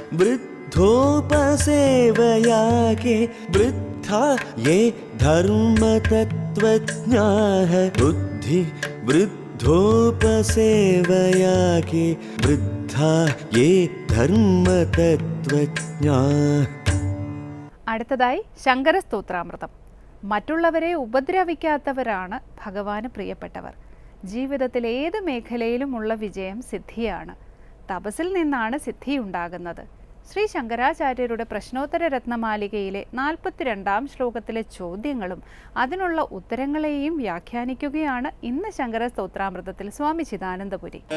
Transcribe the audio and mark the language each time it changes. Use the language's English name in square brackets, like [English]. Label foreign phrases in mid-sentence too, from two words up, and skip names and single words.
[Sanskrit] वृद्धोपसेवया के वृद्धा ये धर्मतत्त्वज्ञाः बुद्धि वृद्धोपसेवया के वृद्धा ये धर्मतत्त्वज्ञाः. [Malayalam] അടുത്തതായി ശങ്കരസ്തോത്രാമൃതം. മറ്റുള്ളവരെ ഉപദ്രവിക്കാത്തവരാണ് ഭഗവാന് പ്രിയപ്പെട്ടവർ. ജീവിതത്തിൽ ഏത് മേഖലയിലുമുള്ള വിജയം സിദ്ധിയാണ്. തപസ്സിൽ നിന്നാണ് സിദ്ധിയുണ്ടാകുന്നത്. ശ്രീ ശങ്കരാചാര്യരുടെ പ്രശ്നോത്തര രത്നമാലികയിലെ 42-ാം ശ്ലോകത്തിലെ ചോദ്യങ്ങളും അതിനുള്ള ഉത്തരങ്ങളെയും വ്യാഖ്യാനിക്കുകയാണ് ഇന്ന് ശങ്കരസ്തോത്രാമൃതത്തിൽ സ്വാമി ചിദാനന്ദപുരി.